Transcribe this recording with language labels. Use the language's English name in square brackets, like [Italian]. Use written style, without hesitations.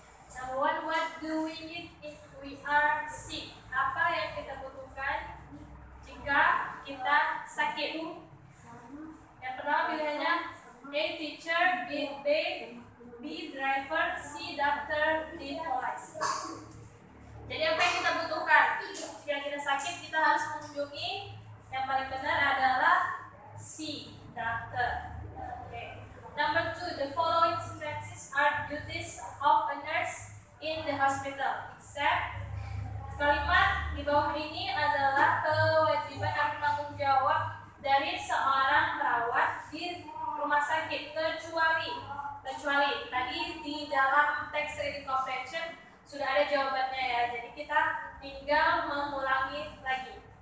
[English] Number one, what do we need if we are sick? [Indonesian] Apa yang kita butuhkan jika kita sakit? Yang pertama pilihannya A. [English] Teacher, B. Driver, C. Doctor, D. Police. [Indonesian] Jadi apa yang kita butuhkan jika kita sakit? Kita harus mengunjungi, yang paling benar adalah C. [English] Doctor. Okay. Number two, the following sentences are duties of a nurse in the hospital, except. [Indonesian] Kalimat di bawah ini adalah kewajiban atau tanggung jawab dari seorang perawat di rumah sakit, kecuali tadi di dalam teks reading comprehension sudah ada jawabannya ya, jadi kita tinggal mengulangi lagi.